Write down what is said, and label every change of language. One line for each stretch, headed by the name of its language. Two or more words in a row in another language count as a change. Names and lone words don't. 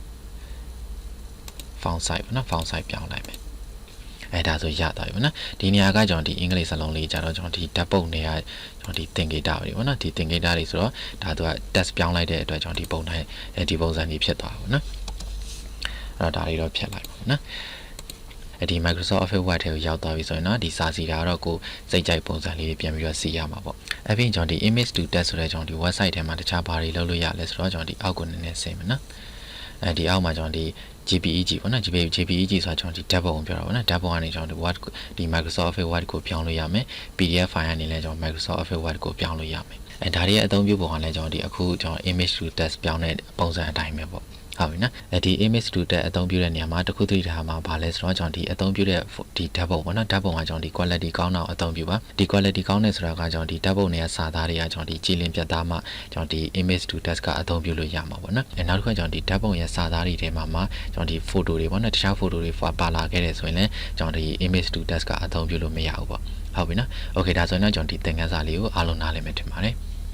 English: font size
Burmese: ပေါ့နော်
English: font size
Burmese: ပြောင်းလိုက်မယ်ဒါဆိုရသွားပြီပေါ့နော်ဒီနေရာကကျွန်တော်ဒီအင်္ဂလိပ်စာလုံးလေးကြတော့ကျွန်တော်ဒီဓာတ်ပုံတွေကကျွန်တော်ဒီသင်္ကေတတွေပေါ့နော်ဒီသင်္ကေတတွေဆိုတော့ဒါသူက text ပြောင်းလိုက်တဲ့အတွက်ကျွန်တော်ဒီပုံတိုင်းဒီပုံစံကြီးဖြစ်သွားပါပေါ့နော်အဲ့တော့ဒါလေးတော့ဖြတ်လိုက်ပါပေါ့နော်ဒီ Microsoft Office Word ထဲ ကိုရောက်သွားပြီဆိုရင်တော့ဒီစာစီတာတော့ကိုစိတ်ကြိုက်ပုံစံလေးတွေပြန်ပြီးတော့စီရမှာပေါ့ပြီးရင်ကျွန်တော်ဒီ
English: image to test
Burmese: ဆိုတဲ့ကျွန်တော်ဒီ website ထဲမှာတခြားဘာတွေလုပ်လို့ရလဲဆိုတော့ကျွန်တော်ဒီအောက်ကိုနည်းနည်းဆင်းမယ်နော်ဒီအောက်မှာကျွန်တော်ဒီ JPEG ပေါ့နော် JPEG ဆိုတာကျွန်တော်ဒီဓာတ်ပုံကိုပြောတာပေါ့နော်ဓာတ်ပုံကနေကျွန်တော်ဒီ Word ဒီ Microsoft Office Word ကိုပြောင်းလို့ရမယ်
English: PDF file
Burmese: ကနေလည်းကျွန်တော် Microsoft Office Word ကိုပြောင်းလို့ရမယ်ဒါတွေရဲ့အ သုံးပြုပုံကလည်းကျွန်တော်ဒီအခုကျွန်တော်
English: image to test
Burmese: ပြောင်းတဲ့ပုံစံအတိုင်းပဲပေါ့ဟုတ်ပြီနော်ဒီ
English: image to test
Burmese: အသုံးပြုတဲ့နေရာ မှာတခုတည်းထားမှာဘာလဲဆိုတော့ကျွန်တော်ဒီအသုံးပြုတဲ့ဒီဓာတ်ပုံပေါ့နော်ဓာတ်ပုံကကျွန်တော်ဒီ quality ကောင်းတော့အသုံးပြုပါဒီ quality ကောင်းနေဆိုတာကကျွန်တော်ဒီဓာတ်ပုံတွေကစာသားတွေကကျွန်တော်ဒီကြည်လင်ပြတ်သားမှကျွန်တော်ဒီ
English: image to test
Burmese: ကအသုံးပြုလို့ရမှာပေါ့နော်နောက်တစ်ခါကျွန်တော်ဒီဓာတ်ပုံရဲ့စာသားတွေထဲမှာကျွန်တော်ဒီ photo တွေပေါ့နော်တခြား photo တွေပါလာခဲ့တယ်ဆိုရင်လည်းကျွန်တော်ဒီ
English: image to test
Burmese: ကအသုံးပြုလို့မရဘူးပေါ့ဟုတ်ပြီနော် okay ဒါဆိုရင်တော့ကျွန်တော်ဒီသင်ခန်းစာလေးကိုအားလုံးနားလည်မယ်ထင်ပါတယ်